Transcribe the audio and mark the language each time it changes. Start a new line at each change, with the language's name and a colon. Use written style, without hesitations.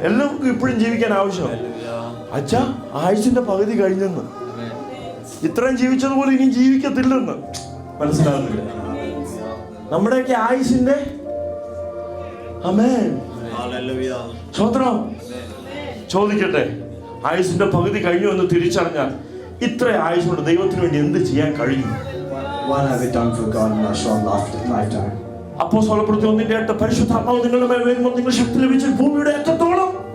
Malayalam: എല്ലാവർക്കും ഇപ്പോഴും ജീവിക്കാൻ ആവശ്യമാണ്. അച്ഛാ, ആയുസിന്റെ പകുതി കഴിഞ്ഞെന്ന്, ഇത്രയും ജീവിച്ചതുപോലെ ഇനി ജീവിക്കത്തില്ലെന്ന് മനസ്സിലാകുന്നില്ല. നമ്മുടെയൊക്കെ ആയുസിന്റെ ആമേൻ സ്തോത്രം. ചോദിക്കട്ടെ, ആയുസിന്റെ പകുതി കഴിഞ്ഞു എന്ന് തിരിച്ചറിഞ്ഞാൽ ഇത്ര ആയുസ്സുകൊണ്ട് ദൈവത്തിന് വേണ്ടി എന്ത് ചെയ്യാൻ കഴിഞ്ഞു?
English: What have we done for God in our short lifetime?
Malayalam: അപ്പോസ്തലപ്രവൃത്തി 1:8 പരിശുദ്ധാത്മാവ് നിങ്ങളുടെ മേൽ വരുമ്പോൾ നിങ്ങൾ ശക്തി ലഭിച്ച ഭൂമിയുടെ അറ്റത്തോളം